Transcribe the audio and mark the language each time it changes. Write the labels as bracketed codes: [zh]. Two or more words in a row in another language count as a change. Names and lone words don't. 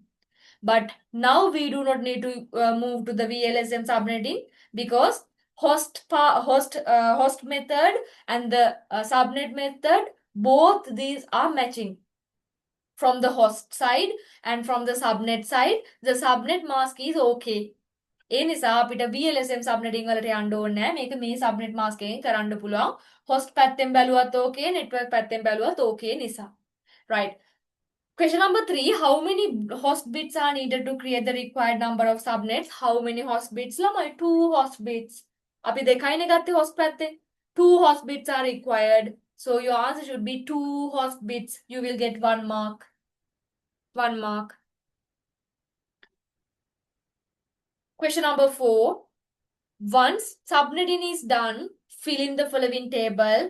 [en] But now we do not need to move to the VLSM subnetting because host method and the subnet method, both these are matching. From the host side and from the subnet side, the subnet mask is okay. [si] ඒ නිසා අපිට [en] VLSM subnetting [si] වලට යන්න ඕනේ නැහැ. මේක මේ [en] subnet mask [si] එකෙන් කරන්න පුළුවන්. host පැත්තෙන් බැලුවත් okay, network පැත්තෙන් බැලුවත් okay නිසා. [en] Right. Question number 3, how many host bits are needed to create the required number of subnets? How many host bits? [si] ළමයි 2 [en] host bits. [si] අපි දෙකයිනේ ගත්තේ host පැත්තේ. [en] 2 host bits are required. So your answer should be 2 host bits. You will get 1 mark. 1 mark. Question number 4. Once subnetting is done, fill in the following table.